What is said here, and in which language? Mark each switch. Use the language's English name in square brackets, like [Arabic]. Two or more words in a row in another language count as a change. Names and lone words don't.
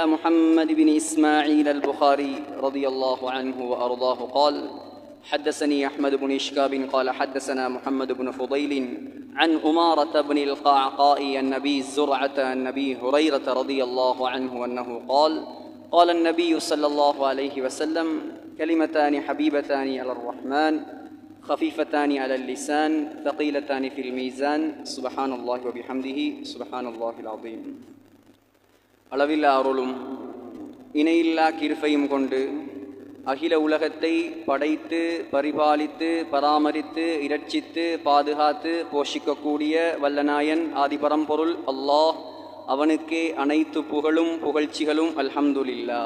[Arabic] محمد بن إسماعيل البخاري رضي الله عنه وأرضاه قال حدثني أحمد بن إشكاب قال حدثنا محمد بن فضيل عن أمارة بن القعقاء النبي زرعة النبي هريرة رضي الله عنه أنه قال النبي صلى الله عليه وسلم كلمتان حبيبتان على الرحمن خفيفتان على اللسان ثقيلتان في الميزان سبحان الله وبحمده سبحان الله العظيم. [Tamil] அளவில்லா அருளும் இணையில்லா கிருபையும் கொண்டு அகில உலகத்தை படைத்து பரிபாலித்து பராமரித்து இரட்சித்து பாதுகாத்து போஷிக்கக்கூடிய வல்லநாயன் ஆதிபரம்பொருள் அல்லாஹ், அவனுக்கே அனைத்து புகழும் புகழ்ச்சிகளும் அல்ஹம்துலில்லாஹ்.